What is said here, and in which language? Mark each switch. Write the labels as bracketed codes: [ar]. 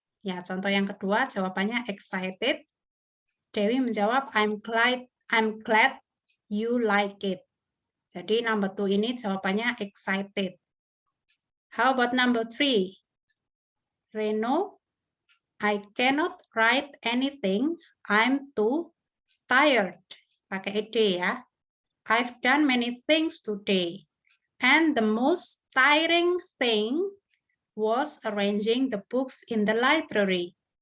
[id] Ya, contoh yang kedua jawabannya excited. Dewi menjawab, [en] I'm glad you like it. [id] Jadi number 2 ini jawabannya excited. [en] How about number 3? Reno, I cannot write anything. I'm too tired. [id] Pakai ed ya. [en] I've done many things today. And the most tiring thing was arranging the books in the library.